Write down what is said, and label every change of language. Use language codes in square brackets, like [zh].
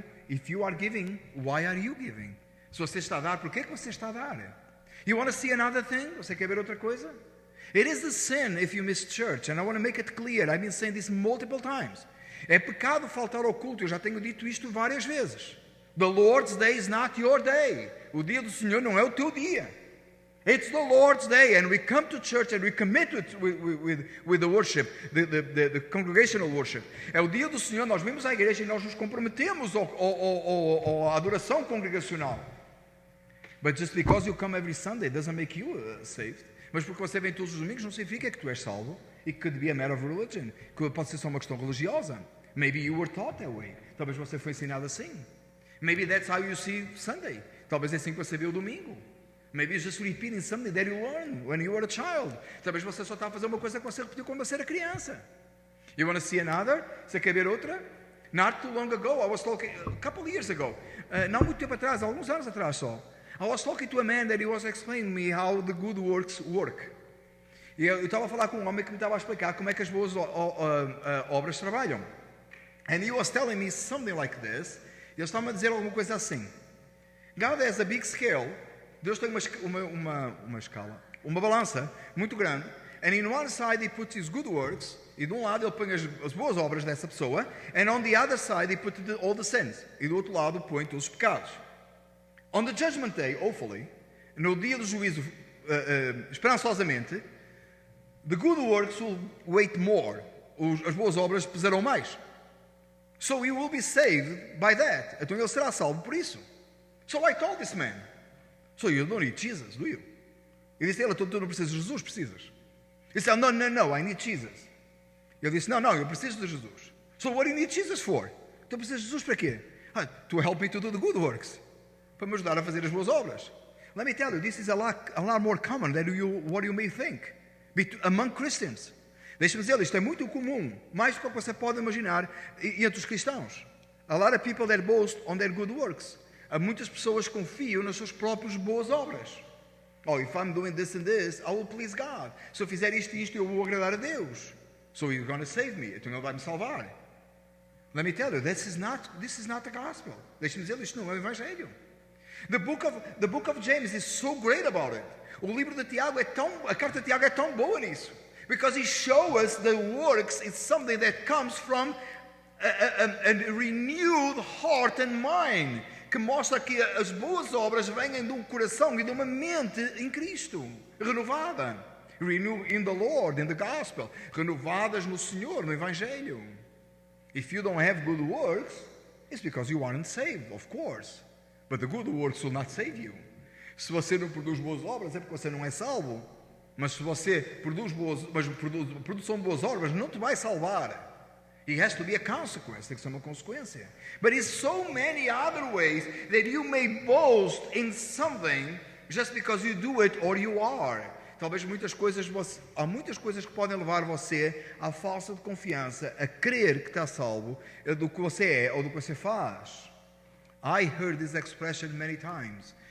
[en] If you are giving, why are you giving? [pt] Se você está a dar, por que você está a dar? [en] You want to see another thing? [pt] Você quer ver outra coisa? [en] It is a sin if you miss church, and I want to make it clear. I've been saying this multiple times. [pt] É pecado faltar ao culto. Eu já tenho dito isto várias vezes. [en] The Lord's day is not your day. [pt] O dia do Senhor não é o teu dia. [en] It's the Lord's day, and we come to church and we commit with the worship, the congregational worship. [pt] É o dia do Senhor, nós vimos à igreja e nós nos comprometemos à adoração congregacional. [en] But just because you come every Sunday doesn't make you saved. [pt] Mas porque você vem todos os domingos não significa que tu és salvo. [en] It could be a matter of religion. [pt] Que pode ser só uma questão religiosa. [en] Maybe you were taught that way. [pt] Talvez você foi ensinado assim. [en] Maybe that's how you see Sunday. [pt] Talvez é assim que você vê o domingo. [en] Maybe you're just repeating something that you learned when you were a child. [pt] Talvez você só está a fazer uma coisa que você repetiu quando você era criança. [en] You want to see another? [pt] Você quer ver outra? [en] Not too long ago, I was talking, a couple of years ago, [pt] não muito tempo atrás, alguns anos atrás só, [en] I was talking to a man that he was explaining me how the good works work. [pt] E eu estava a falar com um homem que me estava a explicar como é que as boas obras trabalham. [en] And he was telling me something like this. [pt] E ele estava a dizer alguma coisa assim. [en] God has a big scale. [pt] Deus tem uma escala, uma balança muito grande. [en] And in one side he puts his good works. [pt] E de um lado ele põe as boas obras dessa pessoa. [en] And on the other side he puts all the sins. [pt] E do outro lado põe todos os pecados. [en] On the judgment day, hopefully, [pt] no dia do juízo, esperançosamente, [en] the good works will weight more. [pt] As boas obras pesarão mais. [en] So he will be saved by that. [pt] Então ele será salvo por isso. [en] So I told this man, so you don't need Jesus, do you? [pt] Eu disse a ele, tu não precisas de Jesus, precisas. Ele disse, [en] no, I need Jesus. [pt] Eu disse, não, eu preciso de Jesus. [en] So what do you need Jesus for? [pt] Tu precisas de Jesus para quê? [en] To help me to do the good works. [pt] Para me ajudar a fazer as boas obras. [en] Let me tell you, this is a lot more common than what you may think. Among Christians. [pt] Deixa-me dizer, isto é muito comum, mais do que você pode imaginar entre os cristãos. [en] A lot of people that boast on their good works. [pt] Há muitas pessoas que confiam nas suas próprias boas obras. [en] Oh, if I'm doing this and this, I will please God. [pt] Se eu fizer isto e isto, eu vou agradar a Deus. [en] So you're going to save me. [pt] Então Ele vai me salvar. [en] Let me tell you, this is not the gospel. [pt] Deixa-me dizer, isto não é o Evangelho. [en] The book of James is so great about it. [pt] O livro de Tiago a carta de Tiago é tão boa nisso. [en] Because he shows us the works is something that comes from a renewed heart and mind. [pt] Que mostra que as boas obras vêm de um coração e de uma mente em Cristo, renovada. [en] Renewed in the Lord, in the gospel. [pt] Renovadas no Senhor, no Evangelho. [en] If you don't have good works, it's because you aren't saved, of course. But the good works will not save you. [pt] Se você não produz boas obras, é porque você não é salvo. Mas se você produção de boas obras não te vai salvar. [en] It has to be a consequence. [pt] Tem que ser uma consequência. [en] But it's so many other ways that you may boast in something just because you do it or you are. [pt] Talvez há muitas coisas que podem levar você à falsa de confiança, a crer que está salvo do que você é ou do que você faz. [en] I heard this expression many times.